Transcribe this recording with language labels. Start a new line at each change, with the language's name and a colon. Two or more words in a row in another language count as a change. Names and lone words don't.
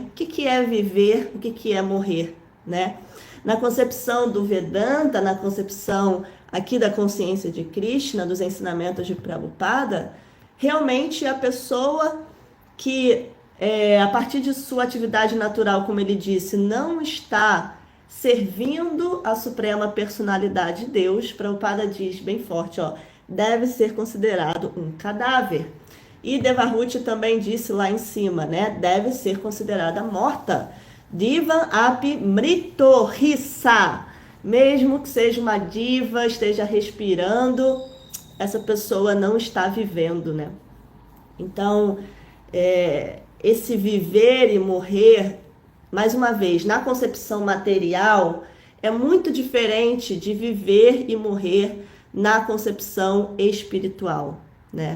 Portuguese: O que é viver, o que é morrer, né? Na concepção do Vedanta, na concepção aqui da consciência de Krishna, dos ensinamentos de Prabhupada, realmente a pessoa que, a partir de sua atividade natural, como ele disse, não está servindo a suprema personalidade de Deus, Prabhupada diz bem forte, ó, deve ser considerado um cadáver. E Devahuti também disse lá em cima, né? Deve ser considerada morta.
Sanskrit: Diva api mrito hissa.
Portuguese: Mesmo que seja uma diva, esteja respirando, essa pessoa não está vivendo, né? Então, esse viver e morrer, mais uma vez, na concepção material, é muito diferente de viver e morrer na concepção espiritual, né?